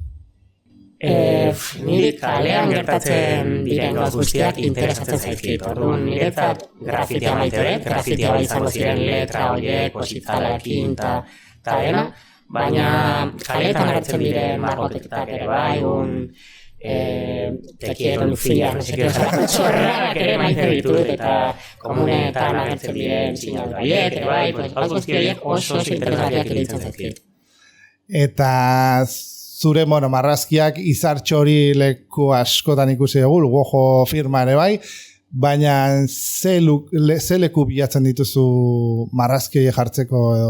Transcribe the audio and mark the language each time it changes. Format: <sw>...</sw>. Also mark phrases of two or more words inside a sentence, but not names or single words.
<eu>Niri kalean gertatzen diren gauz guztiak interesatzen zaizkit. Orduan niretzat grafitia maite dut, grafitia bai izango ziren letra horiek, itzalaekin eta dena, baina kaletan agertzen diren margoketak ere bai,</eu> <es>te quiero Lucía, no sé qué,</es> <eu>txorradak ere maite ditut, eta komunetan agertzen diren sinadu haiek, bai, hau guzti horiek oso interesgarriak iruditzen zaizkit. Eta zure marrazkiak izartxo hori leku askotan ikusi dugu, Wojo firma ere bai, baina ze leku bilatzen dituzu marrazki jartzeko edo?</eu>